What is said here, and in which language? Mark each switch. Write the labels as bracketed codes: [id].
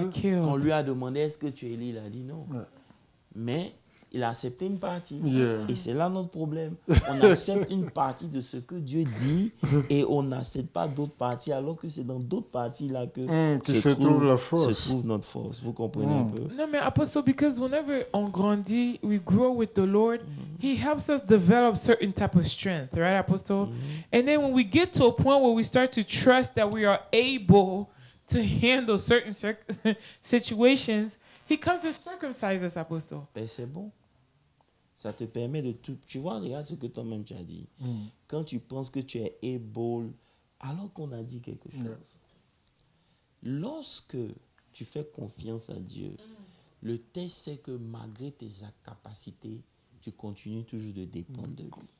[en] got killed. [fr] On lui a demandé est-ce que tu es Élie, il a dit non. Ouais. Mais il a accepté une partie. [en] Yeah. [fr] Et c'est là notre problème. On accepte une partie de ce que Dieu dit et on n'accepte pas d'autres parties, alors que c'est dans d'autres parties là que qui se trouve la force. se trouve notre force. Vous comprenez un peu? [en] No, man, Apostle, because whenever [fr] on grandit, [en] we grow with the Lord, He helps us develop certain type of strength, right, Apostle? And then when we get to a point where we start to trust that we are able to handle certain situations, He comes to circumcise us, Apostle. [fr] Ben, c'est bon. Ça te permet de tout. Tu vois, regarde ce que toi-même tu as dit. Quand tu penses que tu es able, alors qu'on a dit quelque chose. Lorsque tu fais confiance à Dieu, le test c'est que malgré tes capacités, tu continues toujours de dépendre de lui.